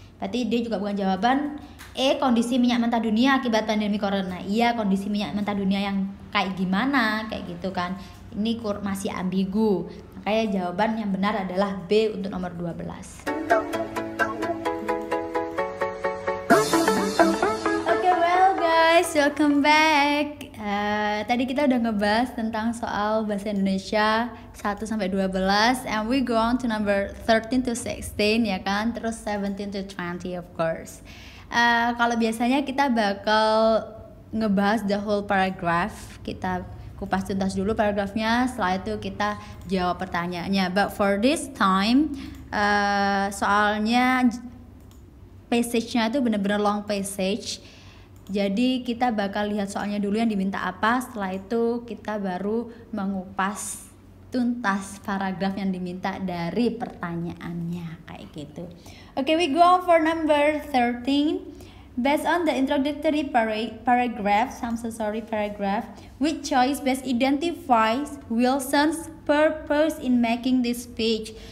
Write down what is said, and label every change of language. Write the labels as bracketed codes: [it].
[id] Berarti D juga bukan jawaban. E, kondisi minyak mentah dunia akibat pandemi corona. Iya, kondisi minyak mentah dunia yang kayak gimana kayak gitu kan. Ini masih ambigu. Makanya jawaban yang benar adalah B untuk nomor 12. [en] Oke, well guys, welcome back. [id] Tadi kita udah ngebahas tentang soal bahasa Indonesia 1-12, [en] and we go on to number 13 to 16 [id] ya kan, terus [en] 17 to 20 of course. [id] Kalau biasanya kita bakal ngebahas [en] the whole paragraph, [id] kita kupas tuntas dulu paragrafnya, setelah itu kita jawab pertanyaannya. [en] But for this time, [id] soalnya passage-nya itu bener-bener [en] long passage. [id] Jadi kita bakal lihat soalnya dulu yang diminta apa, setelah itu kita baru mengupas tuntas paragraf yang diminta dari pertanyaannya kayak gitu. Oke, [en] we go on for number 13. Based on the introductory paragraph, which choice best identifies Wilson's purpose in making this speech.